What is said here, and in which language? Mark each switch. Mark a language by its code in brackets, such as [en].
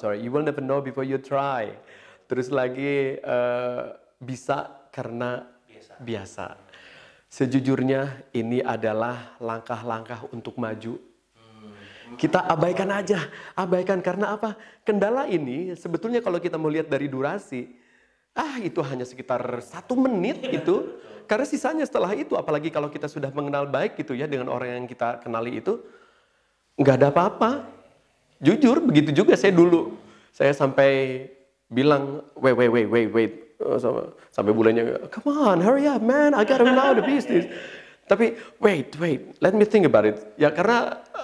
[en] You will never know before you try. [id] Terus lagi bisa karena biasa. Sejujurnya ini adalah langkah-langkah untuk maju. Kita abaikan aja, karena apa? Kendala ini sebetulnya kalau kita mau lihat dari durasi, itu hanya sekitar 1 menit gitu. Karena sisanya setelah itu, apalagi kalau kita sudah mengenal baik gitu ya dengan orang yang kita kenali itu, nggak ada apa-apa. Jujur begitu juga saya dulu. Saya sampai bilang, [en] wait. [id] Sampai bulannya, [en] come on, hurry up man, I gotta know the business. [id] Tapi [en] wait, let me think about it. [id] Ya karena